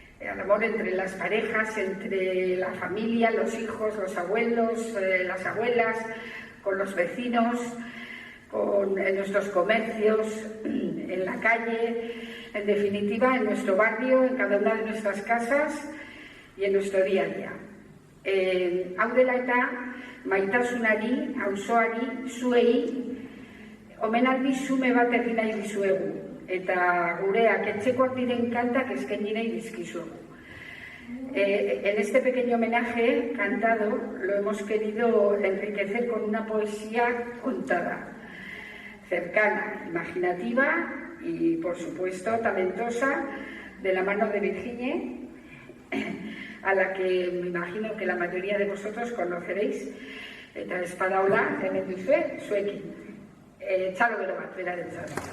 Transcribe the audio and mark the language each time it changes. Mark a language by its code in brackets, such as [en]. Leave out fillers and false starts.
[es] Al amor entre las parejas, entre la familia, los hijos, los abuelos, las abuelas, con los vecinos, en nuestros comercios, en la calle, en definitiva en nuestro barrio, en cada una de nuestras casas y en nuestro día a día. [eu] Hau dela eta maitasunari, auzoari, zuei, omenaldi xume bat egin nahi dizuegu, eta gureak etxekoak diren kantak eskaini nahi dizkizuegu. [es] En este pequeño homenaje cantado lo hemos querido enriquecer con una poesía contada, cercana, imaginativa y, por supuesto, talentosa, de la mano de Virginie, a la que me imagino que la mayoría de vosotros conoceréis. [eu] Eta espadaula, hemen duzue, zuekin. Txalo bero bat, berarentzat.